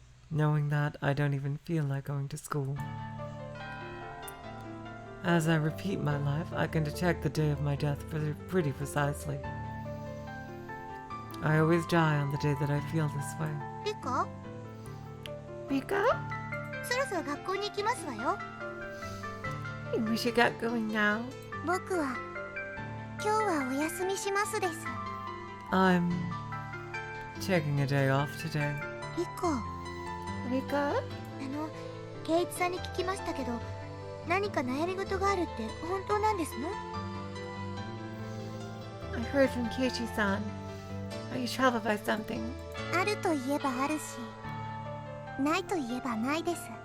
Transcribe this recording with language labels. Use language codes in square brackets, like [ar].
[en] Knowing that, I don't even feel like going to school. As I repeat my life, I can detect the day of my death pretty precisely. I always die on the day that I feel this way. Rika? Rika? [ja] そろそろ学校に行きますわよ。 [en] We should get going now. [ja] 僕は今日はお休みしますです。 [en] I'm taking a day off today. [ja] リカ、 [en] Rika? [ja] 圭一さんに聞きましたけど、何か悩み事があるって本当なんですの？ [en] I heard from Keiichi-san. Are you troubled by something? [ja] あると言えばあるし、ないと言えばないです。